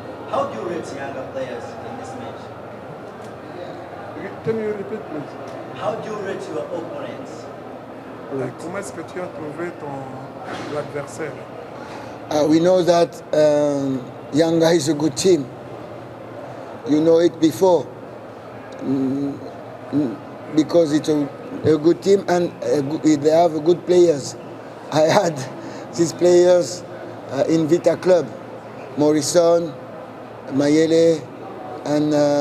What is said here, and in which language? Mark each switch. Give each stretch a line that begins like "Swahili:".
English: How do you rate younger players in this match? Can you repeat, please? How do you rate your opponents?
French: Comment est-ce que tu as trouvé l'adversaire?
English: We know that Yanga is a good team. You know it before, because it's a good team and they have good players. I had these players in Vita Club, Morrison, Mayele, and